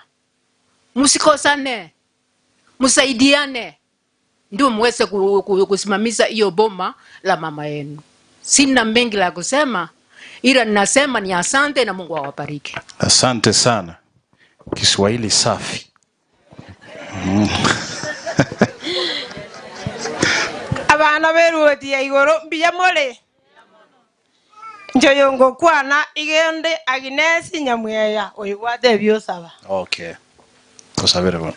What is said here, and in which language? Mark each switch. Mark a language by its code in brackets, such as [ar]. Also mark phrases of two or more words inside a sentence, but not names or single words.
[sw] Msikosane. Msaidiane. Ndio muweze kusimamisha hiyo boma la mama yenu. Sina mengi la kusema, ila ninasema ni asante na Mungu awabariki. Asante sana. Kiswahili safi. [guz] Abana beruoti ya igoro biya mole. Njoyongo kwana igende Agnes Nyamweya oyigwate byosaba. Okay. Tusabere bwana.